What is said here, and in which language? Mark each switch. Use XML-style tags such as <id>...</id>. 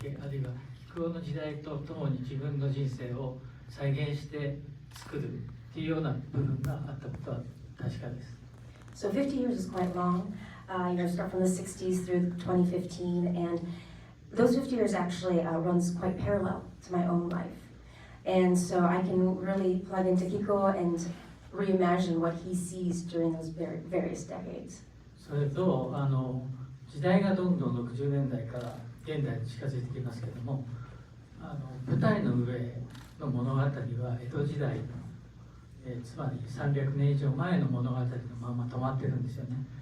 <ja>国の時代とともに自分の人生を再現して作るっていうような部分があったことは確かです。</ja> <en>So 50 years is quite long. Start from the 60s through 2015, and those 50 years actually runs quite parallel to my own life. And so I can really plug into Chieko and reimagine what he sees during those various decades.</en> <ja>それと時代がどんどん60年代から現代に近づいてきますけども、舞台の上の物語は江戸時代の、つまり300年以上前の物語のまま止まってるんですよね。</ja>